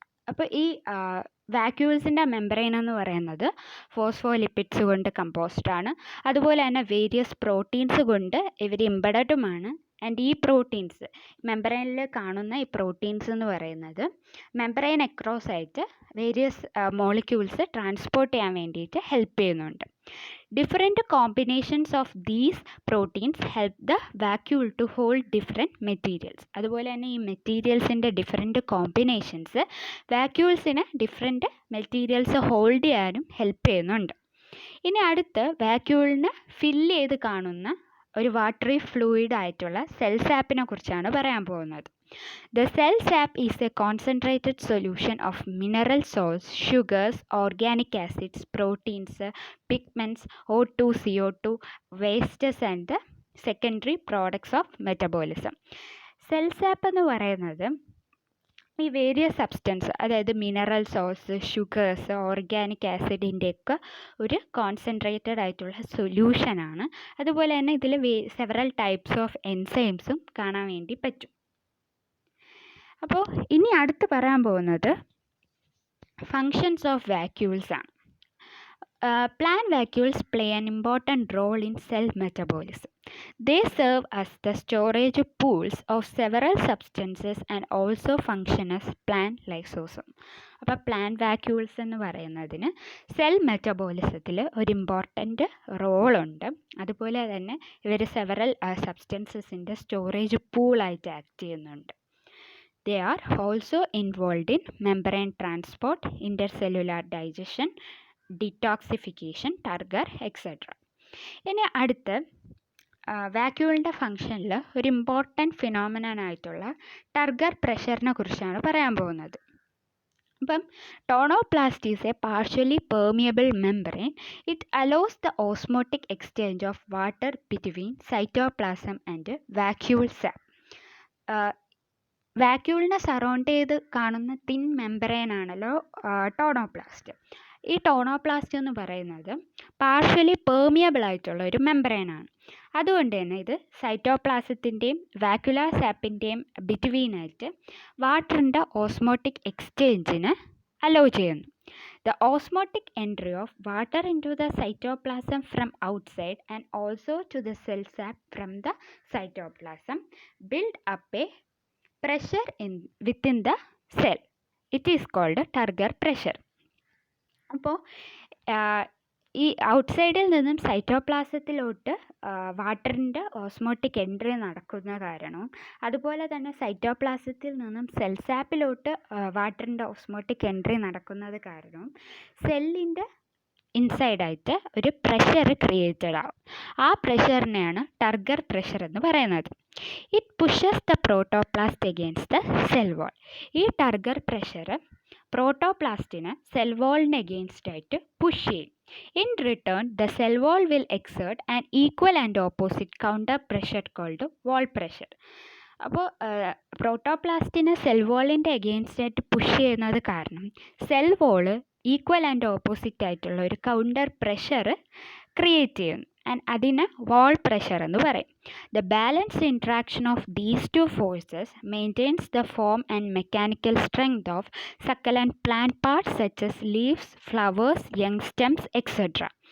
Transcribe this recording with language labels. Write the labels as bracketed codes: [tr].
[ml] അപ്പോൾ ഈ വാക്യൂൾസിൻ്റെ മെമ്പറൈൻ എന്ന് പറയുന്നത് ഫോസ്ഫോലിപ്പിഡ്സ് കൊണ്ട് കമ്പോസ്ഡ് ആണ്. അതുപോലെ തന്നെ വേരിയസ് പ്രോട്ടീൻസ് കൊണ്ട് ഇവർ എംബഡഡുമാണ്. ആൻഡ് ഈ പ്രോട്ടീൻസ് മെമ്പറൈനിൽ കാണുന്ന ഈ പ്രോട്ടീൻസ് എന്ന് പറയുന്നത് മെമ്പറൈൻ അക്രോസ് ആയിട്ട് വേരിയസ് മോളിക്യൂൾസ് ട്രാൻസ്പോർട്ട് ചെയ്യാൻ വേണ്ടിയിട്ട് ഹെൽപ്പ് ചെയ്യുന്നുണ്ട്. [en] Different combinations of these proteins help the vacuole to hold different materials. [ml] അതുപോലെ തന്നെ ഈ മെറ്റീരിയൽസിൻ്റെ different combinations വാക്യൂൾസിന് different materials hold ചെയ്യാനും ഹെൽപ്പ് ചെയ്യുന്നുണ്ട്. ഇനി അടുത്ത് വാക്യൂളിന് ഫില്ല് ചെയ്ത് കാണുന്ന ഒരു വാട്ടറി ഫ്ലൂയിഡ് ആയിട്ടുള്ള സെൽ സാപ്പിനെ കുറിച്ചാണ് പറയാൻ പോകുന്നത്. [en] The cell sap is a concentrated solution of mineral salts, sugars, organic acids, proteins, pigments, O2, CO2, wastes and the secondary products of metabolism. [ml] Cell sap എന്ന് പറയുന്നത് ഈ വേരിയസ് സബ്സ്റ്റൻസ്, അതായത് mineral souls, sugars, organic ആസിഡിൻ്റെയൊക്കെ ഒരു concentrated ആയിട്ടുള്ള സൊല്യൂഷനാണ്. അതുപോലെ തന്നെ ഇതിൽ several types of എൻസൈംസും കാണാൻ വേണ്ടി പറ്റും. അപ്പോൾ ഇനി അടുത്ത് പറയാൻ പോകുന്നത് ഫങ്ഷൻസ് ഓഫ് വാക്യൂൾസ് ആണ്. [en] Plant vacuoles play an important role in cell metabolism. They serve as the storage pools of several substances and also function as plant lysosome. [ml] അപ്പോൾ പ്ലാന്റ് വാക്യൂൾസ് എന്ന് പറയുന്നതിന് സെൽ മെറ്റബോളിസത്തിൽ ഒരു ഇമ്പോർട്ടൻ്റ് റോളുണ്ട്. അതുപോലെ തന്നെ ഇവർ several സബ്സ്റ്റൻസസിൻ്റെ storage പൂളായിട്ട് act ചെയ്യുന്നുണ്ട്. [en] They are also involved in membrane transport, intercellular digestion, detoxification, turgor, etc. [ml] ഇനി അടുത്ത് വാക്യൂളിൻ്റെ ഫങ്ഷനിൽ ഒരു ഇമ്പോർട്ടൻറ്റ് ഫിനോമിനനായിട്ടുള്ള ടർഗർ പ്രഷറിനെ കുറിച്ചാണ് പറയാൻ പോകുന്നത്. [en] അപ്പം tonoplast is a partially permeable membrane. It allows the osmotic exchange of water between cytoplasm and vacuole sap. [ml] വാക്യൂളിനെ surround ചെയ്ത് കാണുന്ന thin membrane ആണല്ലോ ടോണോപ്ലാസ്റ്റ്. ഈ ടോണോപ്ലാസ്റ്റ് എന്ന് പറയുന്നത് പാർഷ്യലി പെർമിയബിൾ ആയിട്ടുള്ള ഒരു മെംബ്രെയിനാണ്. അതുകൊണ്ട് തന്നെ ഇത് സൈറ്റോപ്ലാസത്തിൻ്റെയും വാക്യുലാർ സാപ്പിൻ്റെയും ബിറ്റ്വീനായിട്ട് വാട്ടറിൻ്റെ ഓസ്മോട്ടിക് എക്സ്ചേഞ്ചിന് അലോ ചെയ്യുന്നു. [en] The osmotic entry of water into the cytoplasm from outside and also to the cell sap from the cytoplasm build up a pressure within the cell. It is called turgor pressure. [ml] അപ്പോൾ ഈ ഔട്ട്സൈഡിൽ നിന്നും സൈറ്റോപ്ലാസത്തിലോട്ട് വാട്ടറിൻ്റെ osmotic entry നടക്കുന്ന കാരണവും അതുപോലെ തന്നെ സൈറ്റോപ്ലാസത്തിൽ നിന്നും cell സാപ്പിലോട്ട് വാട്ടറിൻ്റെ ഓസ്മോട്ടിക് എൻട്രി നടക്കുന്നത് കാരണവും സെല്ലിൻ്റെ ഇൻസൈഡായിട്ട് ഒരു പ്രഷർ ക്രിയേറ്റഡ് ആവും. ആ പ്രഷറിനെയാണ് ടർഗർ പ്രഷർ എന്ന് പറയുന്നത്. [en] It pushes the protoplast against the cell wall. [ml] ഈ ടർഗർ പ്രഷർ പ്രോട്ടോപ്ലാസ്റ്റിനെ സെൽ വാളിന് അഗെയിൻസ്റ്റ് ആയിട്ട് പുഷ് ചെയ്യും. [en] In return, the cell wall will exert an equal and opposite counter pressure called wall pressure. [ml] അപ്പോൾ പ്രോട്ടോപ്ലാസ്റ്റിനെ cell വാളിൻ്റെ against ആയിട്ട് push ചെയ്യുന്നത് കാരണം cell wall equal and opposite ആയിട്ടുള്ള ഒരു counter pressure create ചെയ്യുന്നു. And അതിനെ വാൾ പ്രഷർ എന്ന് പറയും. [en] The balanced interaction of these two forces maintains the form and mechanical strength of succulent plant parts such as leaves, flowers, young stems etcetera.